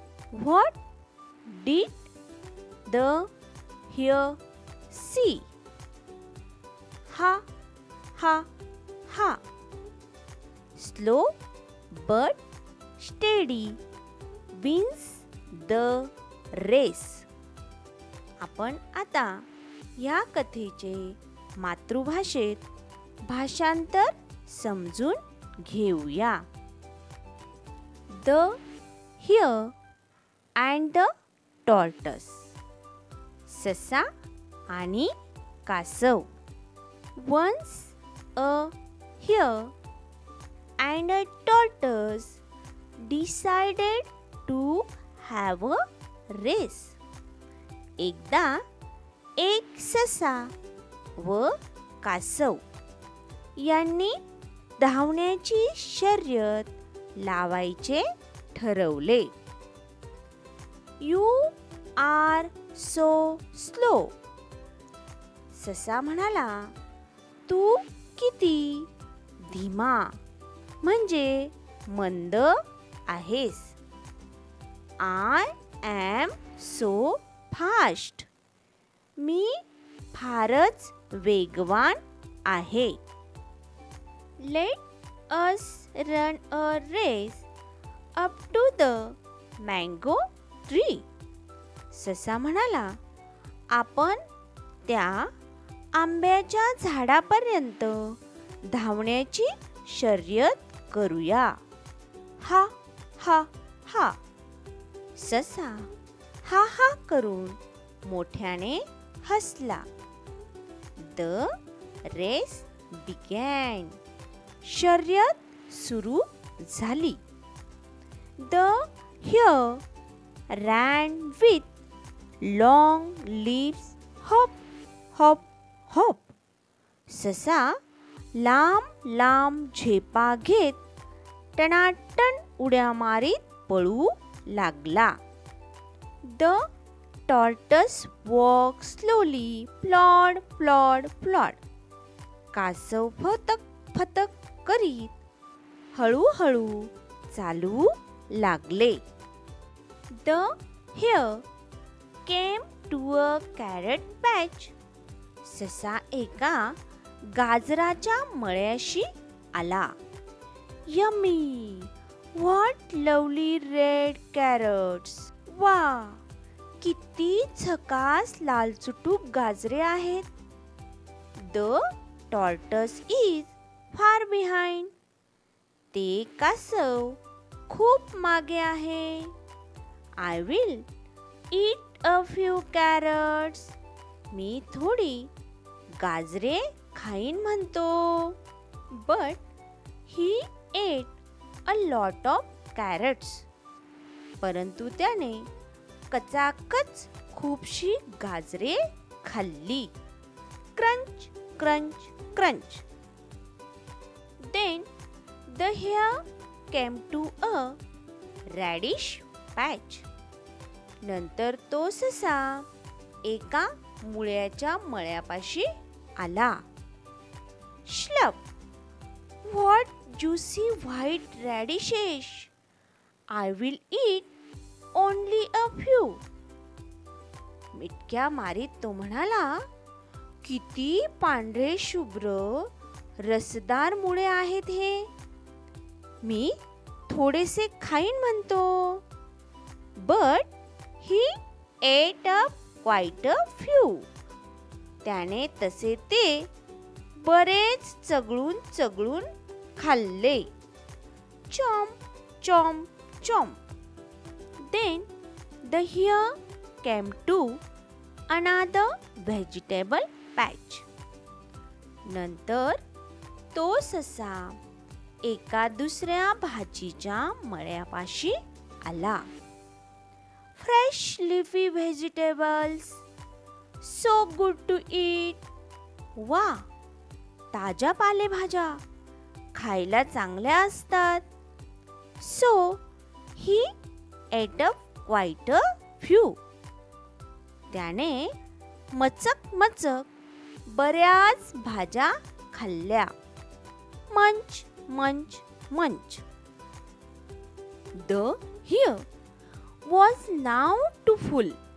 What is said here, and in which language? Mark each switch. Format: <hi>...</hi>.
<en>What did the hare see? ha, ha, ha. Slow but steady wins the race.</en> <mr>आपण आता या कथेचे मातृभाषेत भाषांतर समजून घेऊया.</mr> <en>The Hare and the Tortoise.</en> <mr>ससा आणि कासव.</mr> <en>Once a hare and a tortoise decided to have a race.</en> <mr>एकदा एक ससा व कासव यांनी धावण्याची शर्यत लावायचे ठरवले.</mr> <en>You are so slow.</en> <mr>ससा म्हणाला, तू किती धीमा म्हणजे मंद आहेस.</mr> <en>I am so fast.</en> <mr>मी फारच वेगवान आहे.</mr> <en>Let us run a race up to the mango tree.</en> <mr>ससा म्हणाला, आपण त्या आंब्याच्या झाडापर्यंत धावण्याची शर्यत करूया. हा हा हा. ससा हा हा करून मोठ्याने हसला.</mr> <en>The race began.</en> <mr>शर्यत सुरू झाली.</mr> <en>The hare ran with long leaps. Hop, hop, hop.</en> <mr>ससा लांब लांब झेपा घेत टनाटन उड्या मारीत पळू लागला.</mr> <en>The tortoise walked slowly. Plod, plod, plod.</en> <mr>कासव फतक फतक करीत हळूहळू चालू लागले.</mr> <en>The hare came to a carrot patch.</en> <mr>ससा एका गाजराच्या मळ्याशी आला.</mr> <en>Yummy! What lovely red carrots! वा!</en> <mr>किती झकास लालचुटूक गाजरे आहेत.</mr> <en>The tortoise is far behind.</en> <mr>ते कासव खूप मागे आहे.</mr> <en>I will eat a few carrots.</en> <mr>मी थोडी गाजरे खाईन म्हणतो.</mr> <en>But he ate a lot of carrots.</en> <mr>परंतु त्याने कचाकच खूपशी गाजरे खाल्ली.</mr> <en>Crunch, crunch, crunch. Then the hare came to a radish patch.</en> <mr>नंतर तो ससा एका मुळ्याच्या मळ्यापाशी आला.</mr> <en>Slurp! What juicy white radishes! I will eat only a few.</en> <mr>मिटक्या मारीत तो म्हणाला, किती पांढरे शुभ्र रसदार मुळे आहेत हे. मी थोडेसे खाईन म्हणतो.</mr> <en>But he ate up quite a few.</en> <mr>त्याने तसे ते बरेच चगळून चगळून खाल्ले.</mr> <en>Chomp, chomp, chomp. Then the hare came to another vegetable patch.</en> <mr>नंतर तो ससा एका दुसऱ्या भाजीच्या मळ्यापाशी आला.</mr> <en>Fresh leafy vegetables, so good to eat.</en> <mr>वा! ताज्या पालेभाज्या खायला चांगल्या असतात.</mr> <en>So he ate up quite a few.</en> <mr>त्याने मचक मचक बऱ्याच भाज्या खाल्ल्या.</mr> <en>Munch, munch, munch. The hare was now too full.</en>